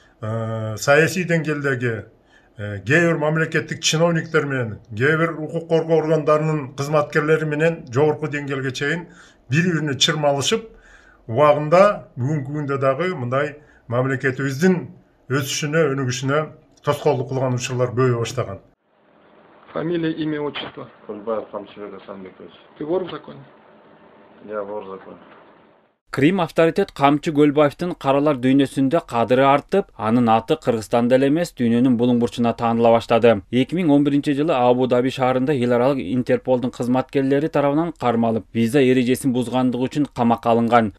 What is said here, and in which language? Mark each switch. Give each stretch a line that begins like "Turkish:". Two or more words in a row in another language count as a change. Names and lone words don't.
Kyrgyz: саясий деңгээлдеги кээ бир мамлекеттик чиновниктер менен, кээ бир укук коргоо органдарынын кызматкерлери менен жогорку деңгээлге чейин бири-бирине чырмалышып, убагында бүгүнкү күндө дагы мындай мамлекетибиздин өсүшүнө, өнүгүшүнө тоскоолдук кылган учурлар көбөйө баштаган.
Russian: Фамилия, имя, отчество. Кульбаев Камчыбек Асанбекович. Ты вор в законе? Я вор в законе. Крим авторитет
Kyrgyz: Камчы Көлбаевдин каралар дүйнөсүндө кадыры артып, анын аты Кыргызстанда эле эмес, дүйнөнүн булуң бурчуна тааныла баштады. 2011-жылы Абу-Даби шаарында эл аралык Интерполдун кызматкерлери тарабынан кармалып, виза эрежесин бузгандыгы үчүн камакка алынган.